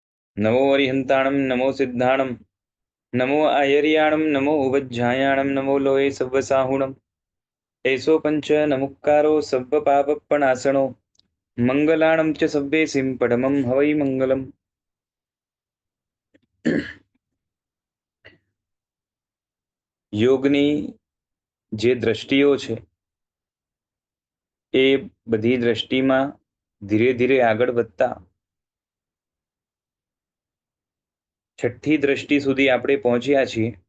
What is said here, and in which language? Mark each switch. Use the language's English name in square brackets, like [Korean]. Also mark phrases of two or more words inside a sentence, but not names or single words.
[Prakrit languages] नमो अरिहंताणं नमो सिद्धाणं नमो आयर्याणं नमो उवज्झायाणं नमो लोये सव्वसाहुणम् एषो पंच नमुक्कारो सव्वपापप्रणाशनो मंगलाणं च सव्वेसिं परमं हवै मंगलम्। [Gujarati] યોગની જે દ્રષ્ટિઓ છે એ બધી દ્રષ્ટિમાં ધીરે ધીરે આગળ વધતા છઠ્ઠી દ્રષ્ટિ સુધી આપણે પહોંચ્યા છીએ